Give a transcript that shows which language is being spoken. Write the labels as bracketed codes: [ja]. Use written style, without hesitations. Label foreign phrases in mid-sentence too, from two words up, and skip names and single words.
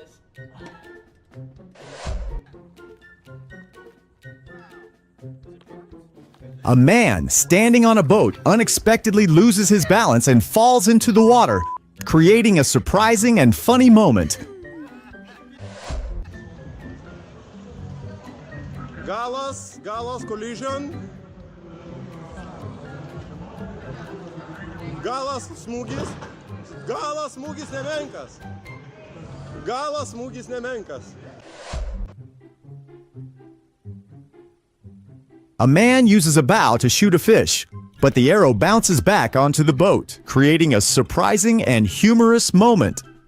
[en] A man standing on a boat unexpectedly loses his balance and falls into the water, creating a surprising and funny moment. Gallas collision. [lt] Gallas smūgis nemenkas. Gallas smūgis nemenkas. [en] A man uses a bow to shoot a fish, but the arrow bounces back onto the boat, creating a surprising and humorous moment.